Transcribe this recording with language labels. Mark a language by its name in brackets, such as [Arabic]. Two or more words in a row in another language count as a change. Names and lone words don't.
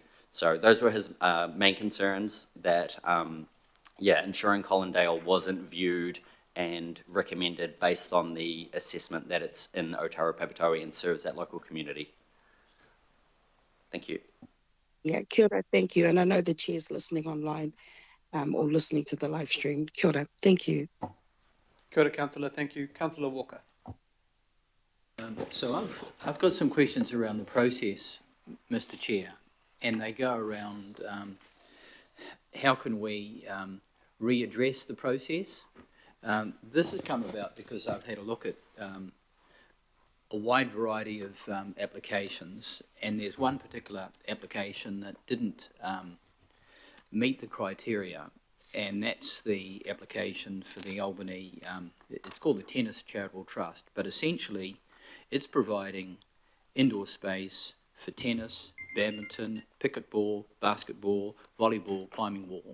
[English] So those were his main concerns, that yeah, ensuring Collindale wasn't viewed and recommended based on the assessment that it's in Otaura Papatoe and serves that local community. Thank you. Yeah, [Māori] kia ora, [English] thank you. And I know the chair's listening online, or listening to the live stream. [Māori] Kia ora, [English] thank you. [Māori] Kia ora, [English] Councillor. Thank you. Councillor Walker. So I've got some questions around the process, Mr. Chair, and they go around how can we readdress the process. This has come about because I've had a look at a wide variety of applications, and there's one particular application that didn't meet the criteria, and that's the application for the Albany, it's called the Tennis Charitable Trust, but essentially it's providing indoor space for tennis, badminton, pickleball, basketball, volleyball, climbing wall.